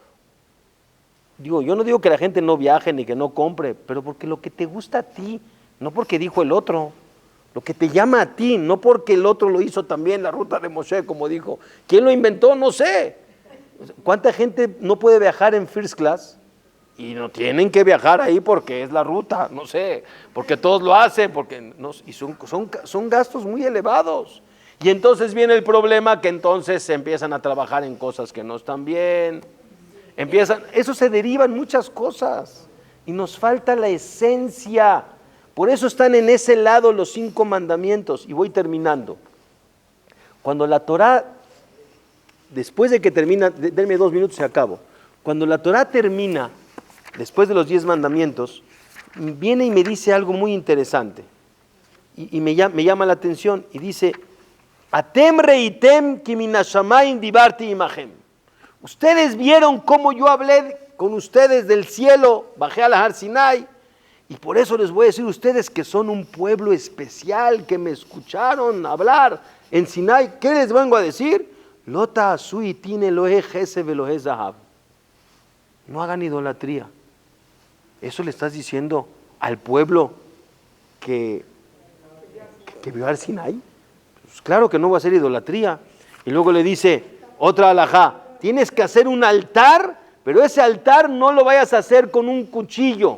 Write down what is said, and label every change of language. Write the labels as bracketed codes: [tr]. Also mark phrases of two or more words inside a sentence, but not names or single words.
[es] Digo, yo no digo que la gente no viaje ni que no compre, pero porque lo que te gusta a ti, no porque dijo el otro, lo que te llama a ti, no porque el otro lo hizo también, la ruta de Moshe, como dijo. ¿Quién lo inventó? No sé. ¿Cuánta gente no puede viajar en [en] first class? [es] Y no tienen que viajar ahí porque es la ruta, no sé, porque todos lo hacen, y son gastos muy elevados. Y entonces viene el problema que entonces se empiezan a trabajar en cosas que no están bien. Eso se deriva en muchas cosas y nos falta la esencia. Por eso están en ese lado los 5 mandamientos. Y voy terminando. Cuando la Torah, después de que termina, denme 2 minutos y acabo. Cuando la Torah termina, después de los 10 mandamientos, viene y me dice algo muy interesante. Y me llama la atención y dice, [he] אתם ראיתם כי מן השמים דברתי עמהם. [es] Ustedes vieron cómo yo hablé con ustedes del cielo, bajé al Har Sinai, y por eso les voy a decir a ustedes que son un pueblo especial, que me escucharon hablar en Sinai. ¿Qué les vengo a decir? [he] לא תעשו אתי אלהי חסד ואלהי זהב. [es] No hagan idolatría. Eso le estás diciendo al pueblo que vio al Sinai. Pues claro que no va a ser idolatría. Y luego le dice, Otra alajá, tienes que hacer un altar, pero ese altar no lo vayas a hacer con un cuchillo.